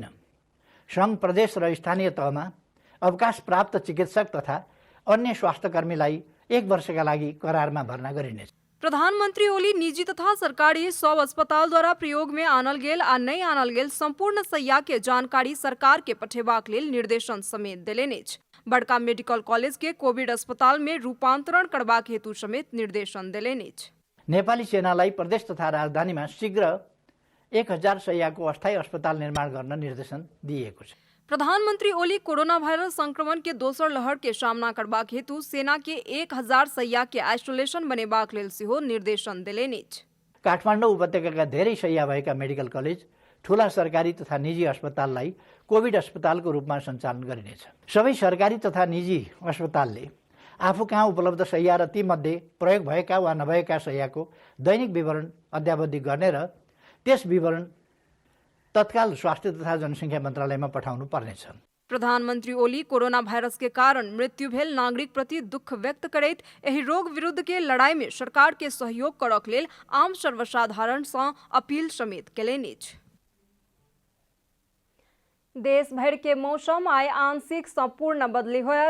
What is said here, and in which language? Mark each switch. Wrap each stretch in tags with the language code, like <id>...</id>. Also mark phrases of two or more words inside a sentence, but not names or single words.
<ne>सङ्घ प्रदेश र स्थानीय तहमा अवकाश प्राप्त चिकित्सक तथा अन्य स्वास्थ्यकर्मीलाई 1 वर्षका लागि करारमा भर्ना गरिनेछ।</ne> <mai>प्रधानमंत्री ओली निजी तथा सरकारी सब अस्पताल द्वारा प्रयोग में आनल गेल आ नहीं आनल गेल संपूर्ण सैया के जानकारी सरकार के पठेबाक लेल निर्देशन समेत देलनि अछि। बड़का मेडिकल कॉलेज के कोविड अस्पताल में रूपांतरण करबाक हेतु समेत निर्देशन देलनि अछि।</mai> <ne>नेपाली सेनालाई प्रदेश तथा राजधानीमा शीघ्र 1000 शैय्याको अस्थायी अस्पताल निर्माण गर्न निर्देशन दिएको छ।</ne> <mai>प्रधानमंत्री ओली कोरोना वायरस संक्रमण के दोसर लहर के सामना करबाक हेतु सेना के 1000 शैय्या के आइसोलेशन बनेबाक लेल सेहो निर्देशन देलनि अछि।</mai> <ne>काठमाडौँ उपत्यकाका धेरै शैय्या भएका मेडिकल कलेज, ठूला सरकारी तथा निजी अस्पताललाई कोविड अस्पतालको रूपमा सञ्चालन गरिनेछ। सबै सरकारी तथा निजी अस्पतालले आफू कहाँ उपलब्ध शैय्या र तीमध्ये प्रयोग भएका वा नभएका शैय्याको दैनिक विवरण अद्यावधि गर्ने र त्यस विवरण तत्काल स्वास्थ्य तथा जनसङ्ख्या मन्त्रालयमा पठाउनु पर्नेछ।</ne> <mai>प्रधानमंत्री ओली कोरोना वायरस के कारण मृत्यु भेल नागरिक प्रति दुख व्यक्त करैत एहि रोग विरुद्ध के लड़ाई में सरकार के सहयोग करक लेल आम सर्वसाधारण सँ अपील समेत केलनि अछि। देश भर के मौसम आइ आंशिक संपूर्ण बदली होयत।</mai>